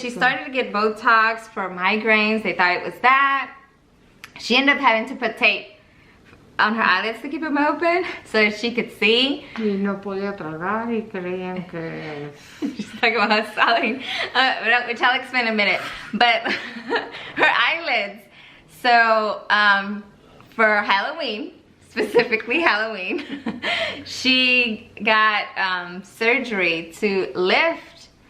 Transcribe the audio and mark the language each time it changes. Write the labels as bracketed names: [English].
[English] She started to get Botox for migraines. They thought it was that. She ended up having to put tape on her eyelids to keep them open so that she could see. [Spanish] Y no podía tragar y creían que... [English] She's talking about her swallowing, which I'll explain in a minute. But her eyelids. So for Halloween, specifically Halloween, she got surgery to lift.